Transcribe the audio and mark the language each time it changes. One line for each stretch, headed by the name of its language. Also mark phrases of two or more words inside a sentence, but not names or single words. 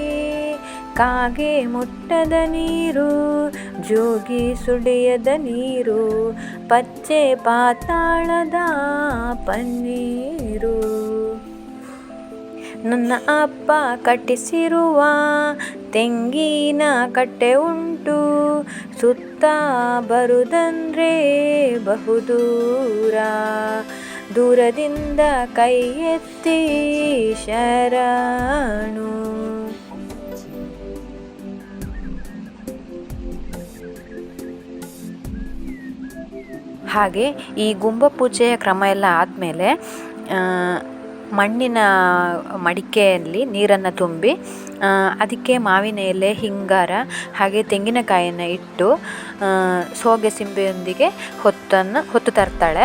Kannada: ಕಾಗೆ ಮುಟ್ಟದ ನೀರು, ಜೋಗಿ ಸುಳಿಯದ ನೀರು, ಪಚ್ಚೆ ಪಾತಾಳದ ಪನ್ನೀರು. ನನ್ನ ಅಪ್ಪ ಕಟ್ಟಿಸಿರುವ ತೆಂಗಿನ ಕಟ್ಟೆ ಉಂಟು, ಸುತ್ತ ಬರುದಂದ್ರೆ ಬಹುದೂರ. ದೂರದಿಂದ ಕೈ ಎತ್ತಿ ಶರಣು. ಹಾಗೆ ಈ ಗುಂಬ ಪೂಜೆಯ ಕ್ರಮ ಎಲ್ಲ ಆದಮೇಲೆ ಮಣ್ಣಿನ ಮಡಿಕೆಯಲ್ಲಿ ನೀರನ್ನು ತುಂಬಿ ಅದಕ್ಕೆ ಮಾವಿನ ಎಲೆ, ಹಿಂಗಾರ ಹಾಗೆ ತೆಂಗಿನಕಾಯನ್ನು ಇಟ್ಟು ಸೋಗೆ ಸಿಂಬೆಯೊಂದಿಗೆ ಹೊತ್ತು ತರ್ತಾಳೆ.